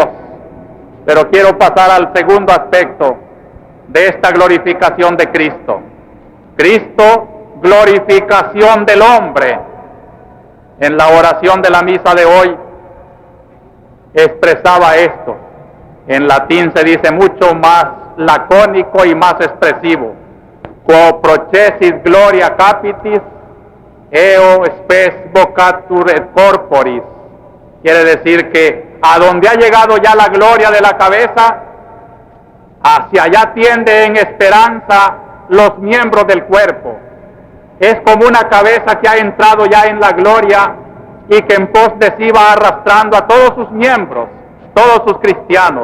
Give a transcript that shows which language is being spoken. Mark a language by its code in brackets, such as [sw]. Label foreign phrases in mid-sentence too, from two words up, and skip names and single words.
[es] Pero quiero pasar al segundo aspecto de esta glorificación de Cristo. Cristo, glorificación del hombre. En la oración de la misa de hoy expresaba esto. En latín se dice mucho más lacónico y más expresivo: [la] quo procesis gloria capitis, eo spes vocatur et corporis. [es] Quiere decir que a donde ha llegado ya la gloria de la cabeza, hacia allá tiende en esperanza los miembros del cuerpo. Es como una cabeza que ha entrado ya en la gloria y que en pos de sí va arrastrando a todos sus miembros, todos sus cristianos.